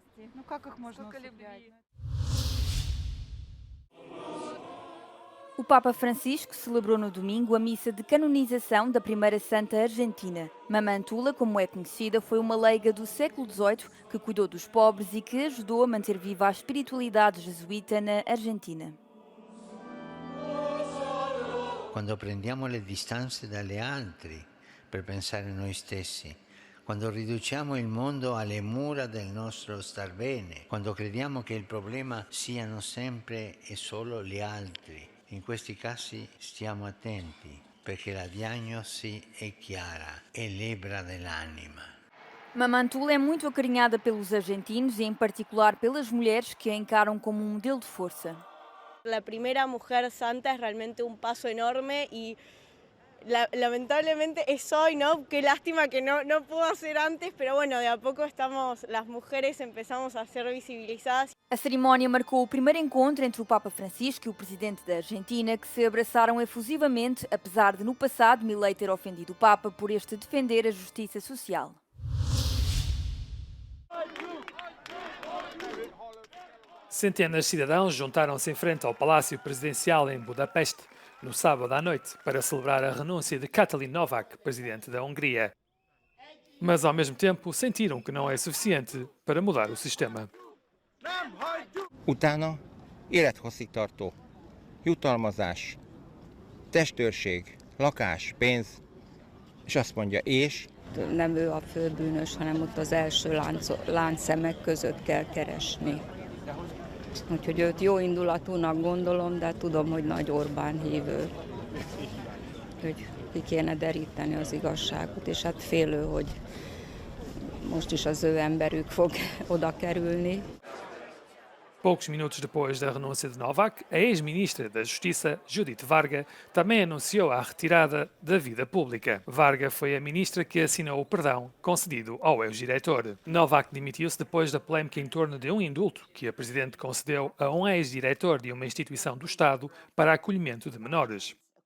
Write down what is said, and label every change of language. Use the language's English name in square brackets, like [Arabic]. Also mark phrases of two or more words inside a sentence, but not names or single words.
[Portuguese] O Papa Francisco celebrou no domingo a missa de canonização da primeira santa argentina. Mamã Tula, como é conhecida, foi uma leiga do século XVIII que cuidou dos pobres e que ajudou a manter viva a espiritualidade jesuíta na Argentina. [Italian] Quando prendiamo le distanze dalle altri per pensare a noi stessi, quando riduciamo il mondo alle mura del nostro star bene, quando crediamo che il problema siano sempre e solo gli altri. In questi casi stiamo attenti, perché la diagnosi è chiara, è lebra dell'anima. [Portuguese] Mamã Tula é muito acarinhada pelos argentinos e, em particular, pelas mulheres que a encaram como um modelo de força. [Spanish] La primera mujer santa es realmente un paso enorme y lamentablemente es hoy, ¿no? Qué lástima que no pudo ser antes, pero bueno, de a poco las mujeres empezamos a ser visibilizadas. [Portuguese] A cerimónia marcou o primeiro encontro entre o Papa Francisco e o presidente da Argentina, que se abraçaram efusivamente, apesar de no passado Milei ter ofendido o Papa por este defender a justiça social. Centenas de cidadãos juntaram-se em frente ao Palácio Presidencial em Budapeste no sábado à noite para celebrar a renúncia de Katalin Novák, presidente da Hungria. Mas, ao mesmo tempo, sentiram que não é suficiente para mudar o sistema. [Hungarian] Utána élethosszígtartó jutalmazás, testőrség, lakás, pénz, és azt mondja, és? Nem ő a főbűnös, hanem ott az első láncszemek között kell keresni. Úgyhogy őt jó indulatúnak gondolom, de tudom, hogy nagy Orbán hívő. Hogy ki kéne deríteni az igazságot, és hát félő, hogy most is az ő emberük fog oda kerülni. [Portuguese] Poucos minutos depois da renúncia de Novák, a ex-ministra da Justiça, Judith Varga, também anunciou a retirada da vida pública. Varga foi a ministra que assinou o perdão concedido ao ex-diretor. Novák demitiu-se depois da polémica em torno de um indulto que a presidente concedeu a um ex-diretor de uma instituição do Estado para acolhimento de menores.